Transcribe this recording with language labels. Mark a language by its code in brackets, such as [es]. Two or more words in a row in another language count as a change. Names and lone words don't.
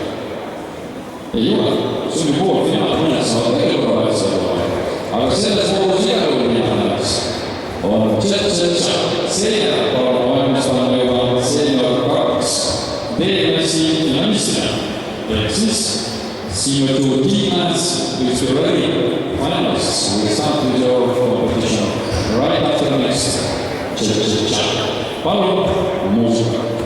[et] Ei ole, see on ju poolfinaal, mõned saavad veel korra välja. Aga selles voolus igal juhul viimane tants on Tšetšetša. Seejärel palun valmistame juba senior 2 D-klassi finalistina. Ehk siis [en] senior 2 D-class is already finalists. We start with your competition right after the next Tšetšetša. [et] Palun muusika.